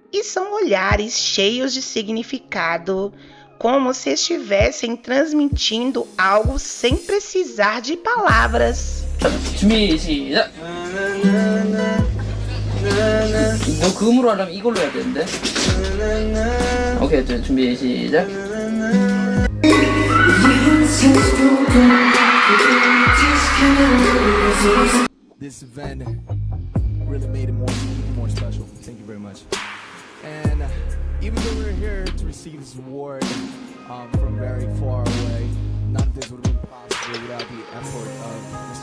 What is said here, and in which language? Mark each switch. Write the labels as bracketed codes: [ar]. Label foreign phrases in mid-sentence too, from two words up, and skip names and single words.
[pt] são olhares cheios de significado, como se estivessem transmitindo algo sem precisar de palavras. [ko] 준비 시작. 너 그음으로 하려면 이걸로 해야 되는데. 오케이, 준비 시작. [en] This event really made it more special. Thank you very much. And even though we're here to receive this award from very far away, none of this would have been possible without the effort of Mr.